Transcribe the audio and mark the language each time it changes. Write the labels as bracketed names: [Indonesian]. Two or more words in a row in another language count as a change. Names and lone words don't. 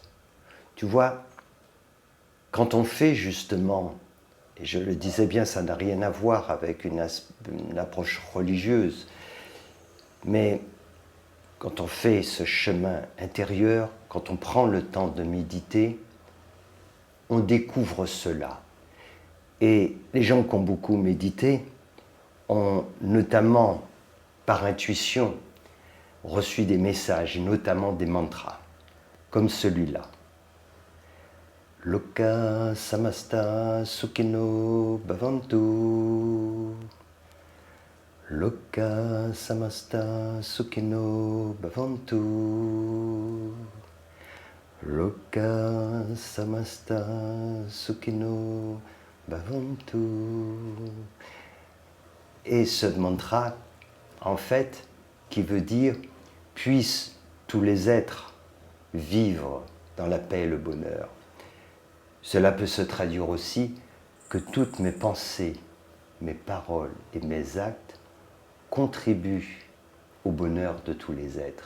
[French] Tu vois, quand on fait justement, et je le disais bien, ça n'a rien à voir avec une approche religieuse, mais quand on fait ce chemin intérieur, quand on prend le temps de méditer, on découvre cela. Et les gens qui ont beaucoup médité ont notamment, par intuition, reçu des messages, et notamment des mantras, comme celui-là. [Sanskrit] Loka samasta sukhino bhavantu. Loka samasta sukhino bhavantu. Loka samasta sukhino bhavantu. [French] Et ce mantra, en fait, qui veut dire « puissent tous les êtres vivre dans la paix et le bonheur ». Cela peut se traduire aussi que toutes mes pensées, mes paroles et mes actes contribuent au bonheur de tous les êtres.